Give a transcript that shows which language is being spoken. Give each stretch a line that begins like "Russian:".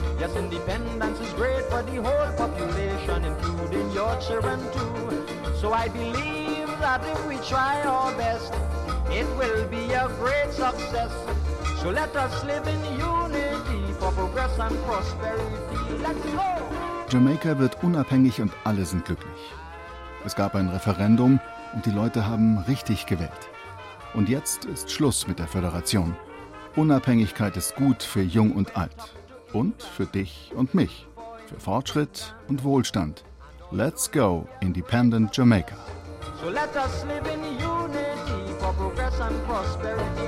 English: Yes, independence is great for the whole population, including your children too. So I believe that if we try our best, it will be a great success. So let us live in unity for progress and prosperity. Let's go!
German: Jamaika wird unabhängig und alle sind glücklich. Es gab ein Referendum und die Leute haben richtig gewählt. Und jetzt ist Schluss mit der Föderation. Unabhängigkeit ist gut für Jung und Alt. Und für dich und mich. Für Fortschritt und Wohlstand.
English: Let's go, Independent Jamaica. So let us live in unity for progress and prosperity.